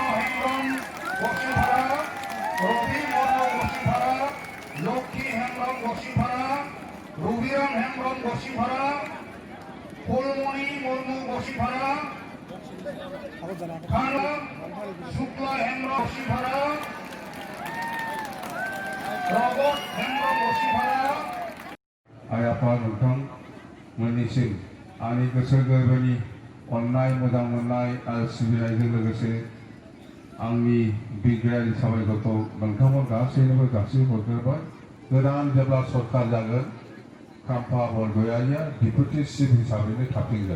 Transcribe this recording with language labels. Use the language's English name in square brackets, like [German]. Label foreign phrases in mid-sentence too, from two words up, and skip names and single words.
[Bangla] হেমব্রম বসিভাড়া, রবি মর্ম বসিভাড়া, লক্ষ্মী হেমব্রম বসিভাড়া, রবিরাম হেমব্রম বসিভাড়া, ফুলমণি মুর্মু বসিভাড়া, খানা শুক্লা হেমব্রম বসিভাড়া, রবট হেমব্রম বসিভাড়া। [Bodo] आफा नोंथां मोननिसिम आंनि गोसो गोरबोनि अननाय मोजां मोननाय आरो सिबिनायजों लोगोसे आंनि बिग्रायारि साबायखरखौ नोंथांमोन गासैनोबो जासिहरग्रोबाय। गोदान जेब्ला सरकार जागोन खाम्फा बरगयारिया डेपुटि चिफ हिसाबैनो थाफिनगोन।